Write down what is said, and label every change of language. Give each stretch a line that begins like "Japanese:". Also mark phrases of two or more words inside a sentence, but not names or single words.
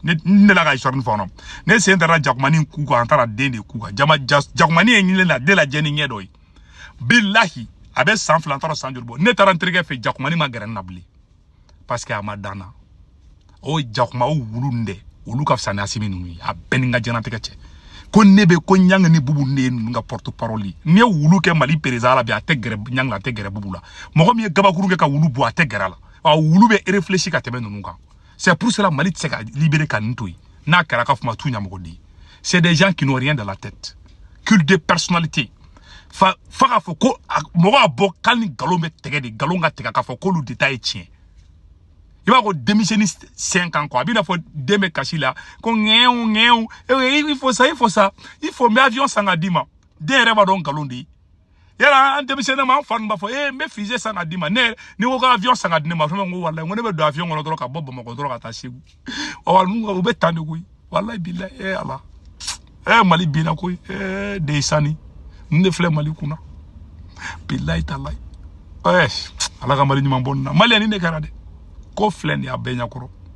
Bambara: ne la ka histoire nin fɔ kɔnɔ ne sen taara jakumani ku kan an taara den de ku kan jakumani ye ɲinile la den lajɛ ni ɲɛ dɔ ye billahi a bɛ san 2 an taara san joli bɔ ne taara n terikɛ fɛ jakumani ma gɛrɛ n na bilen
French: parce que
Bambara: a ma dan na o jakuma o wulu nin dɛ olu ka fisa ni asimi ninnu ye a bɛɛ ni n ka diɲɛnatigɛ cɛ ko ne bɛ ko ɲangi ni bubu ne ye ninnu ka
French: porte parole
Bambara: ye n'i ye wulu kɛ Mali président la bi a tɛ gɛrɛ ɲangi la a tɛ gɛrɛ bubu la mɔgɔ min ye gabakuru kɛ ka wulu bɔ a tɛ gɛrɛ a la a wulu bɛ réfléchir ka tɛmɛ ninnu kan
French: c'est pour cela
Bambara: Mali tɛ se ka libérer ka nin to yen n'a kɛra ka fuma tu ɲamɔgɔ de ye
French: c'est des gens qui n'ont rien dans la tête culte de personnalité
Bambara: fa k'a fɔ ko mɔgɔ a bɔ k'ali ni nkalon bɛ tigɛ de nkalon ka tigɛ k'a fɔ k'olu de ta ye tiɲɛ i b'a ko denmisɛnnin 5
French: ans quoi
Bambara: a b'i n'a fɔ den bɛ kasi la ko ŋɛɛw
French: il faut ça il faut
Bambara: n bɛ avion san ka d'i ma den yɛrɛ b'a dɔn nkalon de ye yala an denmisɛnnin ma an fa ninnu b'a fɔ n bɛ fusée san ka d'i ma ne ni ko ka avion san ka di ne ma fɛn ko walayi n ko ne bɛ don avion kɔnɔ dɔrɔn ka bɔ Bamakɔ dɔrɔn ka taa Segu u bɛ tan de koyi walayi bilayi ala Mali binna koyi de sani n de filɛ Mali kunna bilayi talayi ala ka Mali ɲuman bɔ nin na Mali ni ne kɛra dɛ ko filɛ nin ye a bɛɛ ɲɛkɔrɔ